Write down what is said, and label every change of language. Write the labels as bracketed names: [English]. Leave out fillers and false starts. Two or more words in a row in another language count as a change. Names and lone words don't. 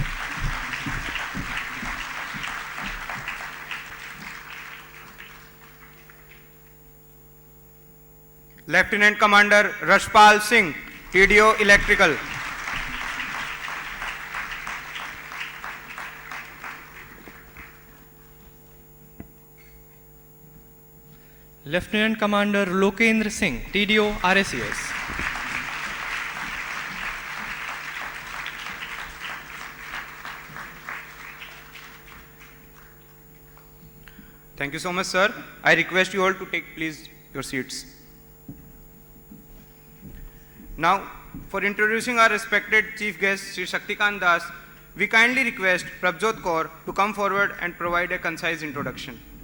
[English] Lieutenant Commander Rashpal Singh, TDO Electrical. Lieutenant Commander Lokendra Singh, TDO RSES. Thank you so much, sir. I request you all to take please your seats. Now, for introducing our respected chief guest, Sri Shaktikant Das, we kindly request Prabjot Kaur to come forward and provide a concise introduction.